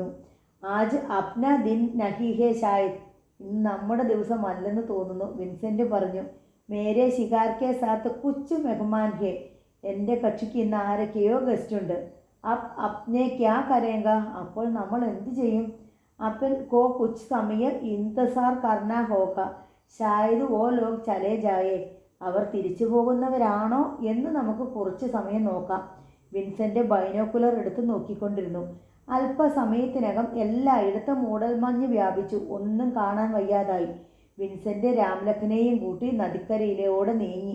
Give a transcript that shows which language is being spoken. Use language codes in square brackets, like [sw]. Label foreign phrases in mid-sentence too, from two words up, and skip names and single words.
[hi] आज अपना दिन नहीं है शायद. [ml] ഇന്ന് നമ്മുടെ ദിവസം അല്ലെന്ന് തോന്നുന്നു, വിൻസെൻ്റ് പറഞ്ഞു. [hi] मेरे शिकार के साथ कुछ मेहमान है. [ml] എൻ്റെ കക്ഷിക്ക് ഇന്ന് ആരൊക്കെയോ ഗസ്റ്റുണ്ട്. [hi] अपने क्या करेंगे? [ml] അപ്പോൾ നമ്മൾ എന്ത് ചെയ്യും? [hi] अपन को कुछ समय इंतजार करना होगा. शायद वो लोग चले जाए. [ml] അവർ തിരിച്ചു പോകുന്നവരാണോ എന്ന് നമുക്ക് കുറച്ച് സമയം നോക്കാം. വിൻസെൻ്റ് ബൈനോക്കുലർ എടുത്ത് നോക്കിക്കൊണ്ടിരുന്നു. അല്പസമയത്തിനകം എല്ലായിടത്തും മൂടൽമഞ്ഞ് വ്യാപിച്ചു. ഒന്നും കാണാൻ വയ്യാതായി. വിൻസെൻ്റ് രാംലഖനെയും കൂട്ടി നദിക്കരയിലൂടെ നീങ്ങി.